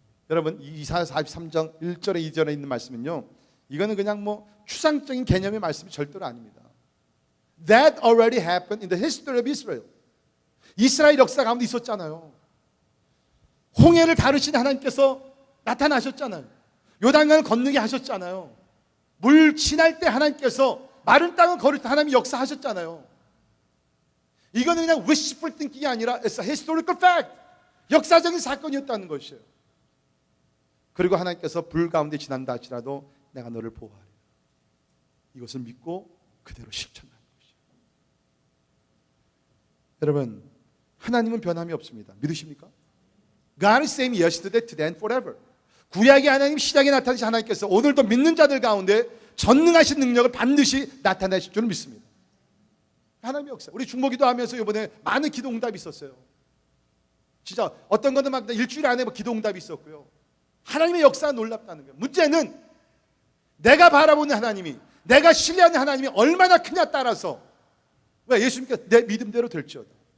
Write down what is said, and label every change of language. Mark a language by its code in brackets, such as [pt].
[ko] 여러분, 이사야 43장 1절에 2절에 있는 말씀은요 이거는 그냥 뭐 추상적인 개념의 말씀이 절대로 아닙니다. [en] That already happened in the history of Israel. [ko] 이스라엘 역사 가운데 있었잖아요. 홍해를 가르신 하나님께서 나타나셨잖아요. 요단강을 건너게 하셨잖아요. 물 지날 때 하나님께서 마른 땅을 걸을 때 하나님이 역사하셨잖아요. 이거는 그냥 [en] wishful thinking이 [ko] 아니라 [en] it's a historical fact. [ko] 역사적인 사건이었다는 것이에요. 그리고 하나님께서 불 가운데 지난다 할지라도 내가 너를 보호하리라. 이것을 믿고 그대로 실천하는 것이에요. 여러분, 하나님은 변함이 없습니다. 믿으십니까? [en] God is same yesterday, today and forever. [ko] 구약의 하나님, 시작에 나타나신 하나님께서 오늘도 믿는 자들 가운데 전능하신 능력을 반드시 나타내실 줄 믿습니다. 하나님의 역사. 우리 중보기도 하면서 이번에 많은 기도 응답이 있었어요. 진짜 어떤 것도 막 일주일 안에 기도 응답이 있었고요. 하나님의 역사가 놀랍다는 거예요. 문제는 내가 바라보는 하나님이, 내가 신뢰하는 하나님이 얼마나 크냐 따라서, 왜 예수님께서 내 믿음대로 될지어다.